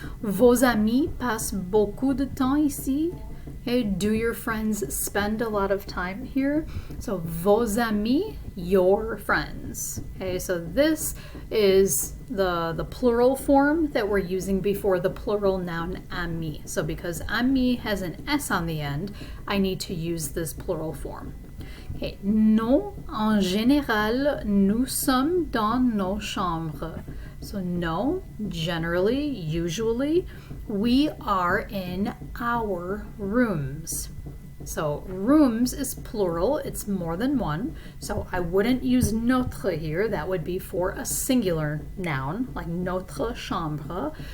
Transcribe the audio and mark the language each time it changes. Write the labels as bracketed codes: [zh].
[fr] Vos amis passent beaucoup de temps ici. [en] Okay, do your friends spend a lot of time here? So [fr] vos amis, [en] your friends. Okay, so this is the plural form that we're using before the plural noun ami. So because ami has an S on the end, I need to use this plural form. [fr] Okay, non, en général, nous sommes dans nos chambres. [en] So no, generally, usually, we are in our rooms. So rooms is plural, it's more than one. So I wouldn't use notre here, that would be for a singular noun, like [fr] notre chambre.